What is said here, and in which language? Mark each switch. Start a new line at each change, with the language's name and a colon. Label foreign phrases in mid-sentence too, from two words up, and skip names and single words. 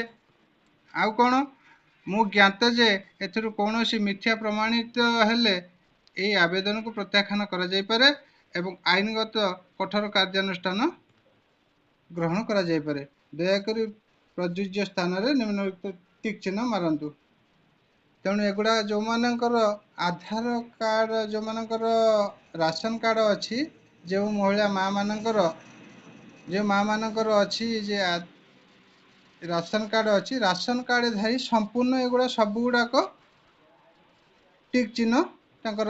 Odia: ଆଉ କୋନ ମୁ ଜ୍ଞାତ ଯେ ଏଥିରୁ କୌଣସି ମିଥ୍ୟା ପ୍ରମାଣିତ ହେଲେ ଏ ଆବେଦନ କୁ ପ୍ରତ୍ୟାଖ୍ୟାନ କରା ଯାଇ ପାରେ ଏବଂ ଆଇନଗତ କଠୋର କାର୍ଯ୍ୟାନୁଷ୍ଠାନ ଗ୍ରହଣ କରା ଯାଇ ପାରେ। ଦୟା କରି ପ୍ରଯୋଜ୍ୟ ସ୍ଥାନ ରେ ନିମ୍ନଲିଖିତ ଟିକ ଚିହ୍ନ ମାରନ୍ତୁ। ତେଣୁ ଏଗୁଡ଼ା ଯେଉଁମାନଙ୍କର ଆଧାର କାର୍ଡ଼, ଯେଉଁମାନଙ୍କର
English: ration card
Odia: ଅଛି, ଯେଉଁ ମହିଳା ମାଆମାନଙ୍କର ଅଛି ଯେ
English: ration card
Odia: ଅଛି,
English: ration card
Odia: ଧାରୀ ସମ୍ପୂର୍ଣ୍ଣ ଏଗୁଡ଼ା ସବୁଗୁଡ଼ାକ ଟିକ୍ ଚିହ୍ନ ତାଙ୍କର।